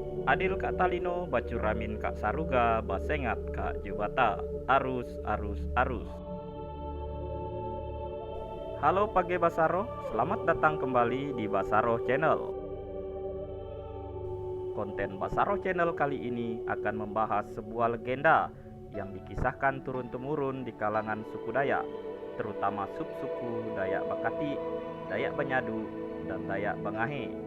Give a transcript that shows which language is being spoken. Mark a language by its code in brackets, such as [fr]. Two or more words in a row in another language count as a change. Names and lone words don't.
[knx] Adil Kak Talino, Bacuramin Kak Saruga, Basengat Kak Jubata, arus, arus, arus. [id] Halo Page Basaro, selamat datang kembali di Basaro Channel. Konten Basaro Channel kali ini akan membahas sebuah legenda yang dikisahkan turun-temurun di kalangan suku Dayak, terutama subsuku Dayak Bakati, Dayak Banyadu, dan Dayak Bangahe.